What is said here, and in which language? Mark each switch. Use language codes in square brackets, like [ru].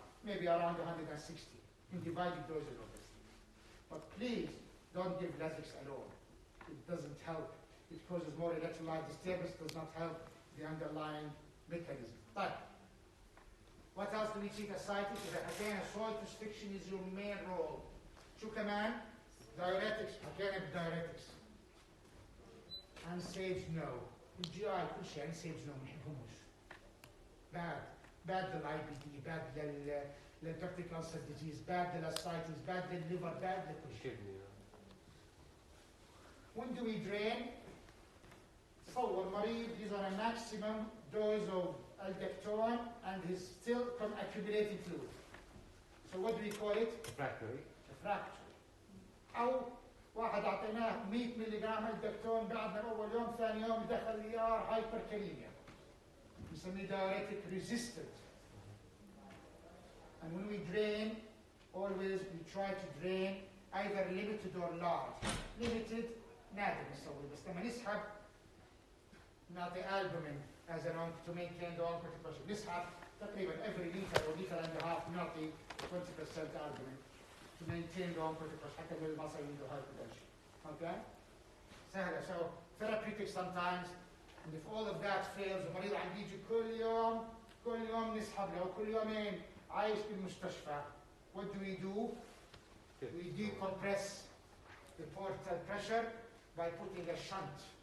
[en] Maybe around 160 in divided doses of this. But please don't give Lasix alone. It doesn't help. It causes more electrolyte disturbance, does not help the underlying mechanism. But what else do we treat ascites? [ar] إذا حكينا [en] salt restriction is your main role. [ar] شو كمان؟ Diuretics. حكينا بالdiuretics. [en] NSAIDs no. [ar] الجي اي كل شيء NSAIDs no ما نحبهمش. [en] bad للIBD, bad للpeptic ulcer disease, bad للascites, bad للliver, bad لكل شيء. When do we drain? [ar] تصور مريض [en] he's on a maximum dose of aldactone and he's still accumulating fluid. So what do we call it? Refractory. [ar] أو واحد أعطيناه 100 ملغ aldactone بعد أول يوم ثاني يوم دخل ER hyperkalemia. نسميه diuretic resistant. [en] And when we drain, always we try to drain either limited or large. Limited [ar] نادر نسوي بس لما نسحب نعطي [en] albumin as an to maintain the oncotic pressure. [ar] نسحب تقريبا [en] every liter or liter and a half نعطي 20% albumin to maintain the oncotic pressure [ar] حتى لو ما صار عنده [en] hypertension. [ar] Okay? سهلة. [en] So therapeutic sometimes, and if all of that fails [ar] المريض عم بيجي كل يوم نسحب له كل يومين عايش بالمستشفى. [en] What do? We decompress the portal pressure by putting a shunt.